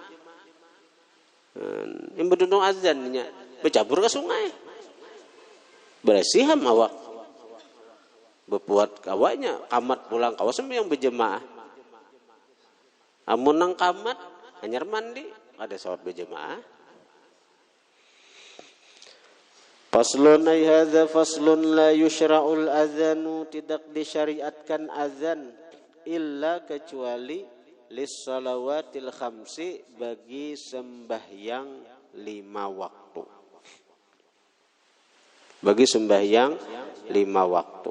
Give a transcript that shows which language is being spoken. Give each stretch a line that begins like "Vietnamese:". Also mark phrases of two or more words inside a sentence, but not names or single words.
Banjar: Yang bertuntung azannya bercabur ke sungai. Bersiham awak. Berbuat kawanya qamat pulang kawa sembahyang berjemaah. Amun nang qamat hanyar mandi ada salat berjemaah.
Arabic: فصل أي هذا فصل لا يشرع الأذان
Banjar: tidak disyariatkan azan
Arabic: illa kecuali للصلوات الخمس
Banjar: bagi sembahyang 5 waktu. Bagi sembahyang 5 waktu.